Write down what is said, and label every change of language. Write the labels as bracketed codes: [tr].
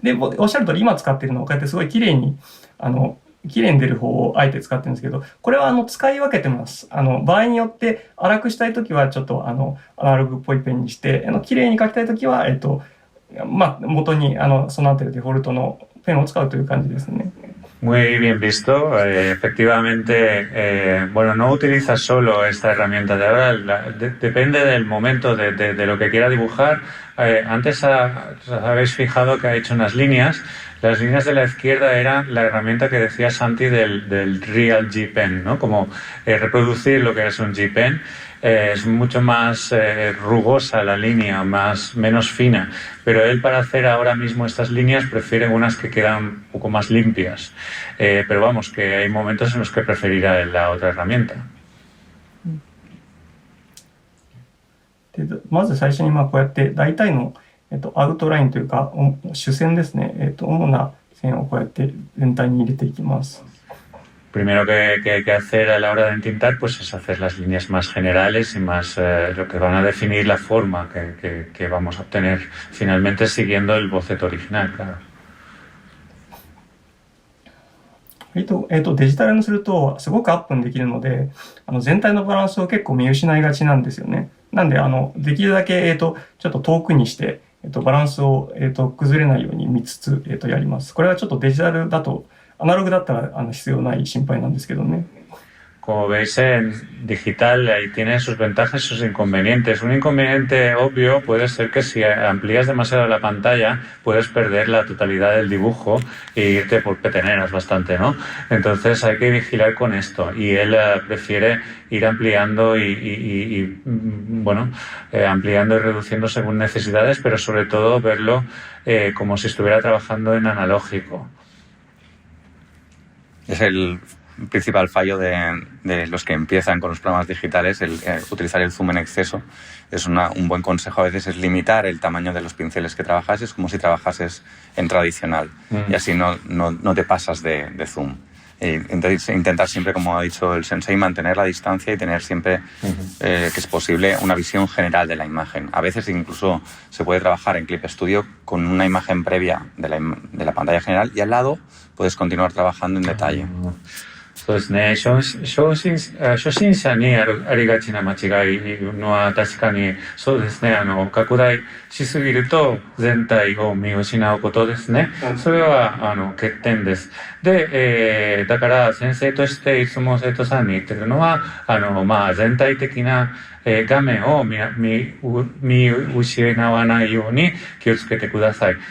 [ja] で、おっしゃる通り今使ってるのはこうやってすごい綺麗に出る方をあえて使ってるんですけど、これは使い分けてます。場合によって粗くしたいときはちょっとアナログっぽいペンにして、綺麗に書きたいときは元にソナンテルデフォルトのペンを使うという感じですね。 [es] Muy bien visto. Efectivamente, bueno, no utiliza solo esta herramienta de ahora, depende del momento de lo que quiera dibujar. Antes habéis fijado que ha hecho unas líneas. Las líneas de la izquierda eran la herramienta que decía Santi del Real G-Pen, ¿no? Como reproducir lo que es un G-Pen. Es mucho más rugosa la línea, menos fina, pero él para hacer ahora mismo estas líneas prefiere unas que quedan un poco más limpias, pero vamos, que hay momentos en los que preferirá la otra herramienta. [ja] でまず最初にこうやって大体の、アウトラインというか主線ですね、主な線をこうやって全体に入れていきます。 [es] primero que hay que hacer a la hora de entintar pues es hacer las líneas más generales y más lo que van a definir la forma que vamos a obtener finalmente siguiendo el boceto original, claro. [ja] デジタルにするとすごくアップにできるので、全体のバランスを結構見失いがちなんですよね。なんで、できるだけ、ちょっと遠くにして、バランスを、崩れないように見つつ、やります。これはちょっとデジタルだと、アナログだったら、必要ない心配なんですけどね。 [es] Como veis en digital, ahí tiene sus ventajas y sus inconvenientes. Un inconveniente obvio puede ser que si amplías demasiado la pantalla puedes perder la totalidad del dibujo e irte por peteneras bastante, ¿no? Entonces hay que vigilar con esto y él prefiere ir ampliando ampliando y reduciendo según necesidades, pero sobre todo verlo como si estuviera trabajando en analógico. Es el principal fallo de los que empiezan con los programas digitales, utilizar el zoom en exceso. Es un buen consejo a veces es limitar el tamaño de los pinceles que trabajases como si trabajases en tradicional y así no te pasas de zoom. Entonces intentar siempre, como ha dicho el sensei, mantener la distancia y tener siempre, que es posible, una visión general de la imagen. A veces incluso se puede trabajar en Clip Studio con una imagen previa de la pantalla general y al lado puedes continuar trabajando en detalle. [ja] そうですね。初心者にありがちな間違いのは確かにそうですね。拡大しすぎると全体を見失うことですね。それは欠点です。で、だから先生としていつも生徒さんに言ってるのは、全体的な画面を見失わないように気をつけてください。